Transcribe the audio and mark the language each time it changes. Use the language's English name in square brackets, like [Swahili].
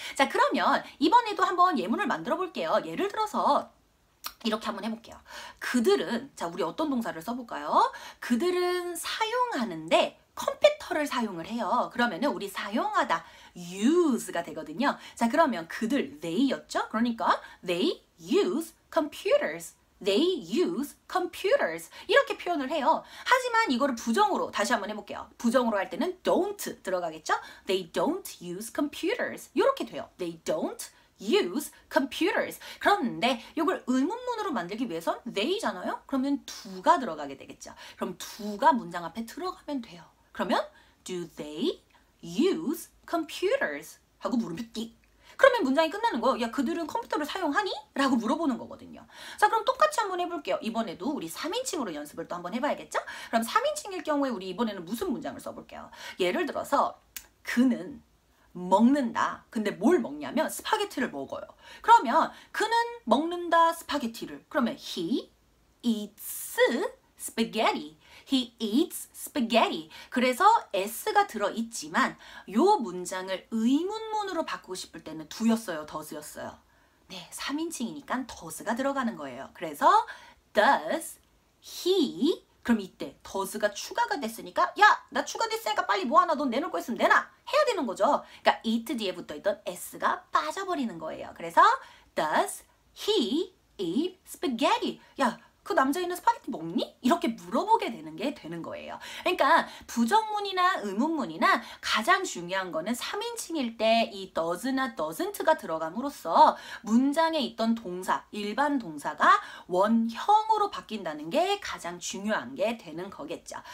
[Korean] 자 그러면 이번에도 한번 예문을 만들어 볼게요. 예를 들어서 이렇게 한번 해볼게요. 그들은 자 우리 어떤 동사를 써볼까요? 그들은 사용하는데 컴퓨터를 사용을 해요. 그러면은 우리 사용하다 use가 되거든요. 자 그러면 그들 they였죠? [English] 그러니까 they use computers. They use computers. [Korean] 이렇게 표현을 해요. 하지만 이거를 부정으로 다시 한번 해볼게요. 부정으로 할 때는 don't 들어가겠죠? [English] They don't use computers. [Korean] 이렇게 돼요. [English] They don't use computers. [Korean] 그런데 이걸 의문문으로 만들기 위해선 they잖아요? 그러면 do가 들어가게 되겠죠. 그럼 do가 문장 앞에 들어가면 돼요. [English] 그러면 do they use computers? [Korean] 하고 물음표 띡. 그러면 문장이 끝나는 거예요. 야 그들은 컴퓨터를 사용하니? 라고 물어보는 거거든요. 자 그럼 똑같이 한번 해볼게요. 이번에도 우리 3인칭으로 연습을 또 한번 해봐야겠죠? 그럼 3인칭일 경우에 우리 이번에는 무슨 문장을 써볼게요. 예를 들어서 그는 먹는다. 근데 뭘 먹냐면 스파게티를 먹어요. 그러면 그는 먹는다 스파게티를. 그러면 [English] he eats spaghetti. He eats spaghetti. [Korean] 그래서 s가 들어있지만 요 문장을 의문문으로 바꾸고 싶을 때는 do였어요, does였어요. 네, 3인칭이니까 does가 들어가는 거예요. 그래서 [English] does he [Korean] 그럼 이때 does가 추가가 됐으니까 야, 나 추가됐으니까 빨리 뭐 하나 넌 내놓을 거 있으면 내놔 해야 되는 거죠. 그러니까 eat 뒤에 붙어있던 s가 빠져버리는 거예요. [English] 그래서 does he eat spaghetti? [Korean] 야, 그 남자애는 스파게티 먹니? 이렇게 물어보게 되는 게 되는 거예요. 그러니까 부정문이나 의문문이나 가장 중요한 거는 3인칭일 때 이 does나 doesn't가 들어감으로써 문장에 있던 동사, 일반 동사가 원형으로 바뀐다는 게 가장 중요한 게 되는 거겠죠.